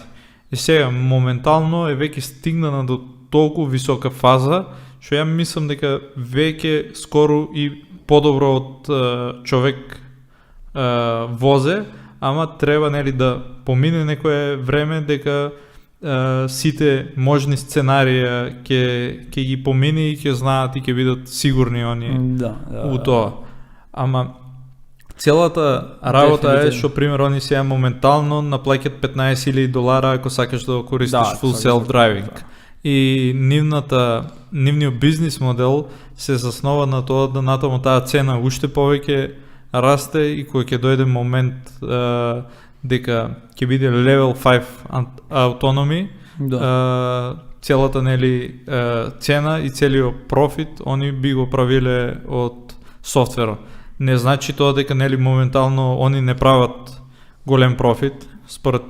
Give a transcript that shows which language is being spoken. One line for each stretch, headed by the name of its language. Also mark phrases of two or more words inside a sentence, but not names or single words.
Macedonian: И сега моментално е веќе стигнана до толку висока фаза што ја мислам дека веќе скоро и подобро од човек возе, ама треба да помине некое време дека сите можни сценарија ќе ги помине и ќе знаат и ќе бидат сигурни они у тоа. Ама целата работа е што пример они сега моментално наплаќат $15,000 ако сакаш да го користиш
English: full self-driving.
Macedonian: И нивниот бизнис модел се заснова на тоа да натаму таа цена уште повеќе расте и кога ќе дојде момент дека ќе биде
English: level 5 autonomy,
Macedonian: целата цена и целиот профит они би го правиле од софтверот. Не значи тоа дека моментално они не прават голем профит. Според